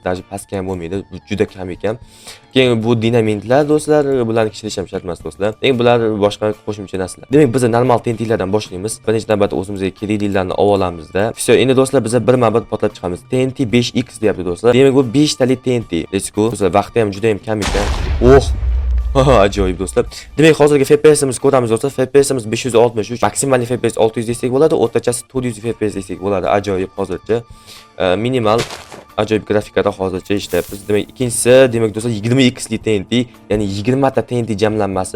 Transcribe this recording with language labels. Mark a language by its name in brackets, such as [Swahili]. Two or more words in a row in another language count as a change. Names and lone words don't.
[Uzbek] Даже pastga ham bo'lmaydi. Bu juda kam ekan. Keyin bu dinamitlar do'stlar, bularni kishilish ham shart emas do'stlar. Eng bular boshqa qo'shimcha narsalar. Demak, biz normal TNT'lardan boshlaymiz. Birinchi navbatda o'zimizga keraklilarni olib olamizda. Все, endi do'stlar biz birma-bir portlatib chiqamiz. TNT 5x deyapti do'stlar. Demak, bu 5 tali TNT. [English] Let's go. [Uzbek] Do'stlar, vaqti ham juda ham kam ekan. Ajoyib do'stlar. Demak, hozirgi FPS'imizni ko'ramiz do'stlar. FPS'imiz 563, maksimal FPS 600 desak bo'ladi, o'rtachasi 400 FPS desak bo'ladi. Ajoyib hozircha. Minimal ajoyib grafikada hozircha ishlayapmiz. Demak, ikkinchisi, demak do'stlar, 20x li TNT, ya'ni 20 ta TNT jamlanmasi.